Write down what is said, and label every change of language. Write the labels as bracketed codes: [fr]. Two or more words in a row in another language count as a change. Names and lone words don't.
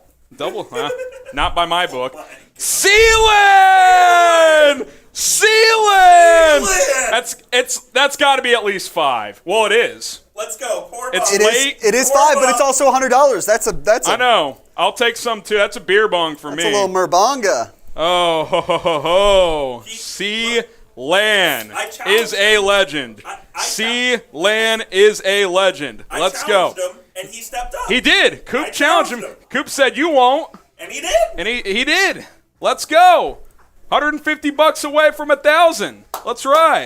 [en] Double, huh? Not by my book. Sealand! That's got to be at least 5. Well, it is. Let's go. Pour It's bucks. late. It is Pour 5, but it's up. also $100. That's a I know. I'll take some too. That's a beer bong for That's me. a little merbonga. Oh, ho, ho, ho, ho. Sealand I challenged is a legend. I Sealand is a legend. Let's go. I challenged him, and he stepped up. He did. Coop I challenged him. challenged him. Coop said, you won't. And he did. And he did. Let's go. $150 away from 1,000. Let's ride.